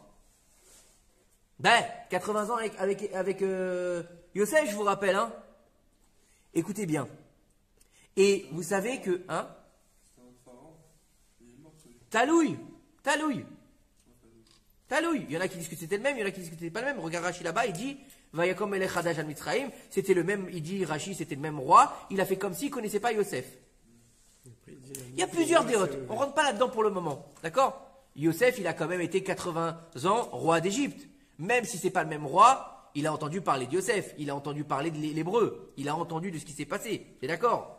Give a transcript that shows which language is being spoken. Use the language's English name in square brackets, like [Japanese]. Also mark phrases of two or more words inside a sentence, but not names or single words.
[French] Ben, 80 ans avec Yosef, je vous rappelle, hein. Écoutez bien. Et vous savez que, hein, Talouille. Il y en a qui disent que c'était le même, il y en a qui disent que c'était pas le même. Regarde Rashi là-bas, il dit, [Hebrew] ויקם מלך חדש על מצרים, [French] c'était le même, il dit Rashi, c'était le même roi, il a fait comme s'il connaissait pas Yosef. Il y a plusieurs déotes, on rentre pas là-dedans pour le moment, d'accord? Yosef, il a quand même été 80 ans roi d'Égypte. Même si c'est pas le même roi, il a entendu parler de Yosef, il a entendu parler de l'hébreu, il a entendu de ce qui s'est passé, t'es d'accord?